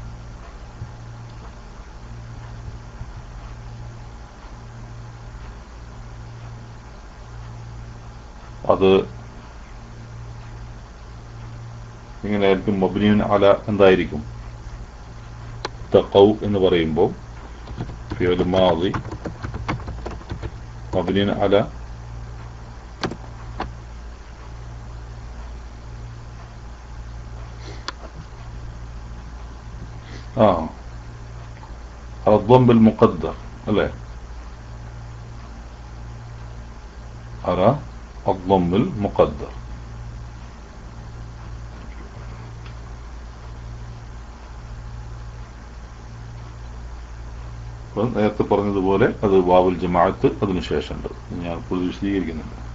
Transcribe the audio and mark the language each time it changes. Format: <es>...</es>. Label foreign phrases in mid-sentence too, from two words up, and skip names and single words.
<ml>അത് ഇങ്ങനെയായിരിക്കും.</ml> <ar>مبني على</ar> <ml>എന്തായിരിക്കും? തഖൗ എന്ന് പറയുമ്പോൾ</ml> <ar>فعل ماض مبني على الضم بالمقدر</ar> <ml>അല്ലേ?</ml> <ar>على الضم المقدر.</ar> <ml>നേരത്തെ പറഞ്ഞതുപോലെ അത്</ml> <ar>واو الجماعة</ar> <ml>അതിനുശേഷമുണ്ട്. ഞാൻ കൂടുതൽ വിശദീകരിക്കുന്നുണ്ട്.</ml>